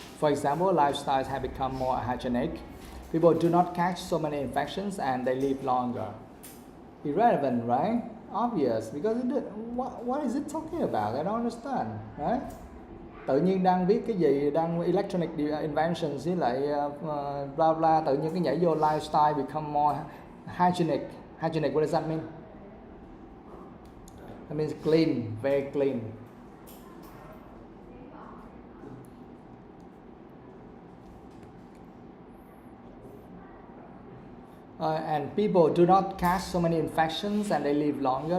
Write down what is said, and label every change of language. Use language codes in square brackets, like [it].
[en] For example, lifestyles have become more hygienic. People do not catch so many infections and they live longer. Irrelevant, right? Obvious, because what is it talking about? I don't understand, right? [vi] Tự nhiên đang viết cái gì, đang electronic inventions với lại bla bla, tự nhiên cái nhảy vô [en] lifestyle become more hygienic. Hygienic, what does that mean? That means clean, very clean. And people do not catch so many infections and they live longer.